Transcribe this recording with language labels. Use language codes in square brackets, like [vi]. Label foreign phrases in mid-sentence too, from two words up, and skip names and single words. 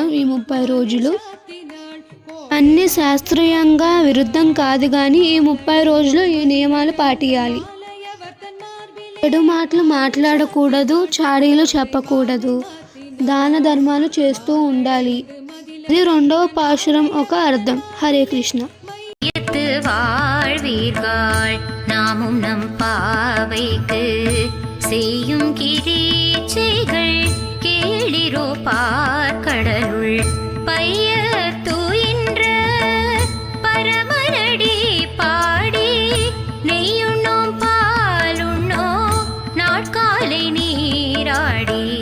[te] ఈ 30 రోజులు అన్ని శాస్త్రీయంగా విరుద్ధం కాదు, కానీ ఈ 30 రోజులు ఈ నియమాలు పాటించాలి. చెడు మాటలు మాట్లాడకూడదు, చాడీలు చెప్పకూడదు, దాన ధర్మాలు చేస్తూ ఉండాలి. ఇది రెండవ పాశురం ఒక అర్థం. హరే కృష్ణ. [ta] நாமும் நம் பாவைக்கு செய்யும் கிரீச்சைகள் கேளிரோ பார்க்கடலுள் பைய தூயின்ற பரமனடி பாடி நெய்யுண்ணோம் பாலுண்ணோம் நாட்காலை நீராடி